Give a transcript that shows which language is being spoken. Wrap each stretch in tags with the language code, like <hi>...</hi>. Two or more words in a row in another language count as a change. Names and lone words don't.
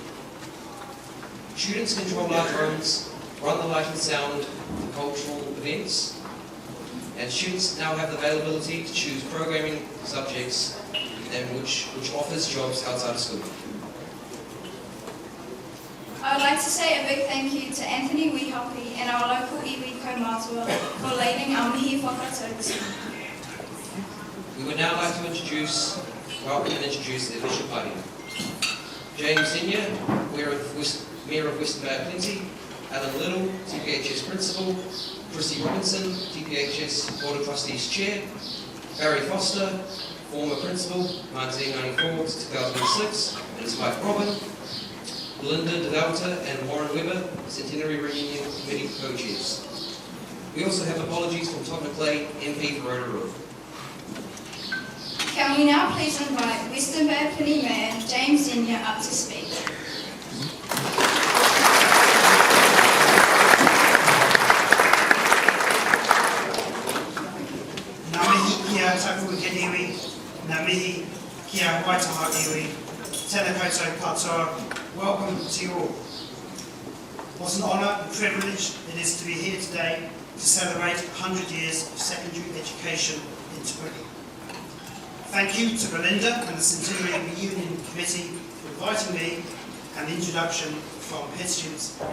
<en>Students control our drones, run the light and sound for cultural events, and students now have the availability to choose programming subjects and which offers jobs outside of school. I would like to say a big thank you to Anthony Wihopi and our local</en> <mi>iwi kaumātua</mi> <en>for leading our</en> <mi>mihi whakatau</mi> <en>this morning. We would now like to welcome and introduce the official party. James Senior, Mayor of Western Bay of Plenty, Alan Little, TPHS Principal, Chrissy Robinson, TPHS Board of Trustees Chair, Barry Foster, former Principal, 1994 to 2006, and his wife Robin, Belinda DeValta and Warren Webber, Centenary Reunion Committee co-chairs. We also have apologies from Todd McLean, MP for Rotorua. Can we now please invite Western Bay of Plenty Mayor James Senior up to speak.</en> <mi>Ngā mihi kia taku ke iwi, ngā mihi kia waitaha iwi, tēnā koutou katoa.</mi> <en>Welcome to you all. What an honour and privilege it is to be here today to celebrate 100 years of secondary education in Te Puke. Thank you to Belinda and the Centenary Reunion Committee for inviting me and the introduction from head students.</en>